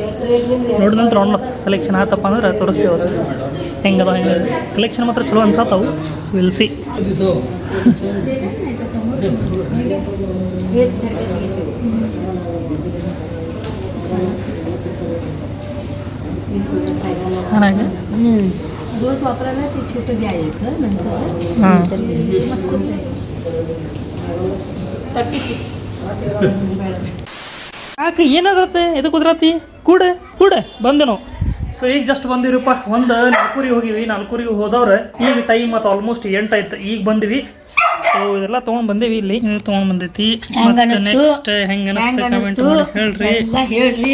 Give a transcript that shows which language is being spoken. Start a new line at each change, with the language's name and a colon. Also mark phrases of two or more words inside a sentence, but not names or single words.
Kannada: ನೋಡಿದ ನಂತರ ನೋಡೋಣ ಸೆಲೆಕ್ಷನ್ ಆತಪ್ಪ ಅಂದ್ರೆ ತೋರಿಸ್ತೀವಿ. ಅವತ್ತು ಹೆಂಗದ ಹೆಂಗೆ ಕಲೆಕ್ಷನ್ ಮಾತ್ರ ಚಲೋ ಅನ್ಸತ್ತವು.
English: so we'll see. ಚೆನ್ನಾಗಿ
Marathi: रोज वापरायला ते छोटं घ्यायचं नंतर मस्त 36.
Kannada: ಯಾಕೆ ಏನಾದತ್ತೆ? ಎದಕ್ಕೆ ಕುದ್ರತಿ? ಕೂಡ ಬಂದೆನು. ಸೊ ಈಗ ಜಸ್ಟ್ ಬಂದಿರಪ್ಪ. ಒಂದು 4:00 ಹೋಗಿವಿ. 4:00 ಹೋದವ್ರೆ. ಈಗ ಟೈಮ್ ಮತ್ತು ಆಲ್ಮೋಸ್ಟ್ 8 ಆಯ್ತು. ಈಗ ಬಂದಿವಿ. ಸೊ ಇದೆಲ್ಲ ತೊಗೊಂಡು ಬಂದೇವಿ. ಇಲ್ಲಿ ತೊಗೊಂಡು ಬಂದೈತಿ. ನೆಕ್ಸ್ಟ್ ಹೆಂಗೆ ಅನಿಸ್ತೆ ಕಮೆಂಟ್ ಮಾಡಿ ಹೇಳ್ರಿ.